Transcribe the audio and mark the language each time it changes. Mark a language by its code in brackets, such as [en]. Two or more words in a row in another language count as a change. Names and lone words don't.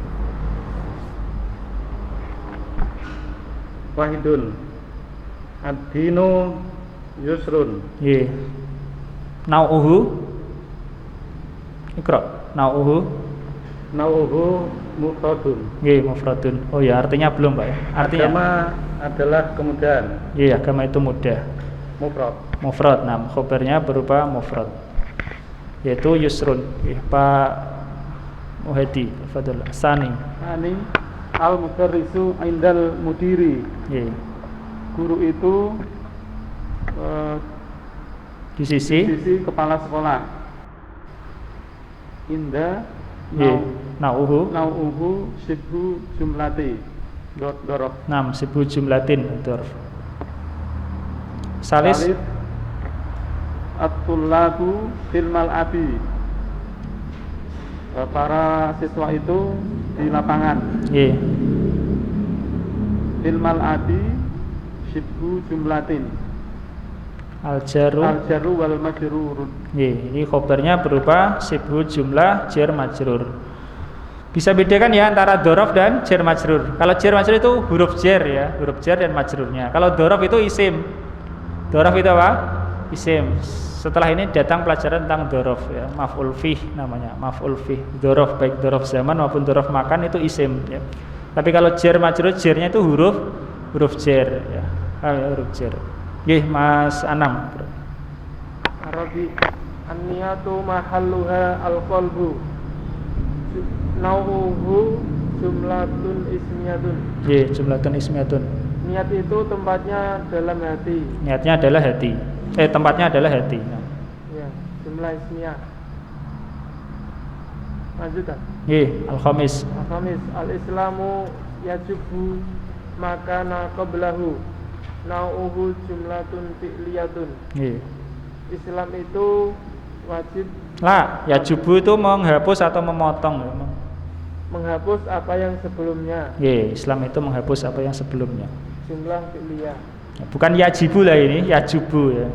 [ar] واحد الدين يسر. nggih. نوعه اقرأ نوعه نوعه مفرد. nggih mufradun. [id] Oh ya, artinya belum, Pak ya. Artinya Agama adalah kemudahan. iya, agama itu mudah. Mufrad. Mufrad. Nah, khabarnya berupa mufrad. Yaitu yusrun. [jv] Nggih, Pak Muhadi, fadhil. [ar] Sani. ثاني المدرس عند المدير. [jv] Nggih. [id] Guru itu Di sisi sisi kepala sekolah. [ar] Inda nggih. Nau'uhu نوعه شبه جملة ظرف. 6 شبه جملة ظرف ثالث الطلاب في الملعب. [id] Para siswa itu di lapangan. [jv] nggih. [ar] في الملعب شبه جملة. Al-jaru الجار والمجرور. [jv] nggih, [id] ini khabarnya berupa [ar] شبه جملة جار مجرور. [id] Bisa bedakan ya antara dzaraf dan [ar] جار مجرور. [id] Kalau [ar] جار مجرور [id] itu huruf jar ya, huruf jar dan majrurnya. Kalau dzaraf itu isim. Dzaraf itu apa? Isim. Setelah ini datang pelajaran tentang dzaraf ya, [ar] مفعول فيه [id] namanya, [ar] مفعول فيه. [id] Dzaraf baik [ar] ظرف زمان [id] maupun [ar] ظرف مكان [id] itu isim ya. Tapi kalau [ar] جار مجرور, [id] jarnya itu huruf jar ya. Huruf jar. Nggih, Mas Anam. [ar] رابع النية محلها القلب. نوعه جملة اسمية. Nggih, جملة اسمية. [id] Niat itu tempatnya dalam hati. Niatnya adalah hati. Tempatnya adalah hati. Nah. Ya, [ar] جملة اسمية. [id] Lanjutkan. [jv] Nggih, [ar] al-khamis. الخامس الإسلام يجب ما كان قبله. نوعه جملة فعلية. [jv] Nggih. [id] Islam itu wajib Lah, ya jubu itu menghapus atau memotong ya. menghapus apa yang sebelumnya. Nggih, Islam itu menghapus apa yang sebelumnya. [ar] جملة فعلية. [id] Bukan yajibu lah ini, yajubu ya.